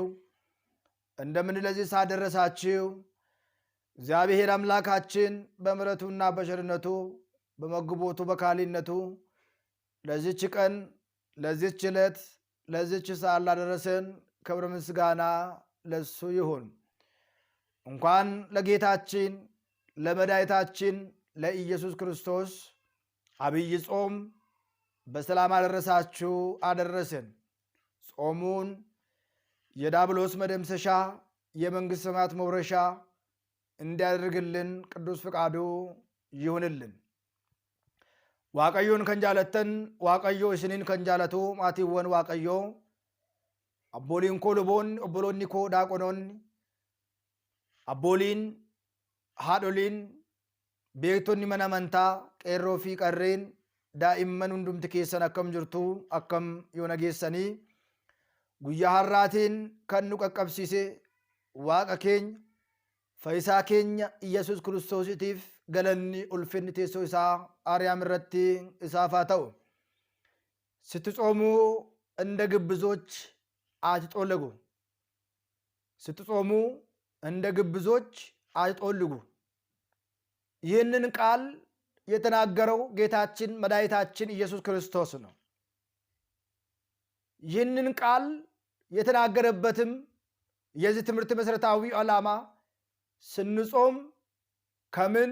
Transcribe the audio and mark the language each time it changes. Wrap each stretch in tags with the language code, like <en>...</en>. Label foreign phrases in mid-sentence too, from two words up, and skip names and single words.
<am>እንደምን ለዚህ ሰዓት ደረሳችሁ? እግዚአብሔር አምላካችን በምሕረቱና በቸርነቱ በመግቦቱ በካህሊነቱ ለዚች ቀን ለዚች ዕለት ለዚች ሰዓት ላደረሰን ክብር ምስጋና ለሱ ይሁን። እንኳን ለጌታችን ለመድኃኒታችን ለኢየሱስ ክርስቶስ አብይ ጾም በሰላም አደረሳችሁ አደረሰን። ጾሙን የዲያብሎስ መደምሰሻ የመንግሥተ ሰማያት መውረሻ እንዲያደርግልን ቅዱስ ፍቃዱ ይሁንልን።</am> <om>waaqayyoon kan jaalattan waaqayyoo isiniin kan jaalatu maatiiwwan waaqayyoo abbooliin koo luboonni obboloonni koo daaqonoonni abbooliin haadholiin beektonni mana amantaa qeerroo fi qarreen daa'imman hundumti keessan akkam jirtu akkam yoo nageessanii guyyaa har'aatiin kan nu qaqqabsiise waaqa keenya fayyisaa keenya Iyyasuus Kiristoosiitiif galanni ulfinni teessoo isaa አርያም irratti isaaf haa ta'u።</om> <am>ስትጾሙ እንደ ግብዞች አትጦልጉ። ስትጾሙ እንደ ግብዞች አትጦልጉ። ይህንን ቃል የተናገረው ጌታችን መድኃኒታችን ኢየሱስ ክርስቶስ ነው። ይህንን ቃል የተናገረበትም የዚህ ትምህርት መሰረታዊ ዓላማ ስንጾም ከምን</am>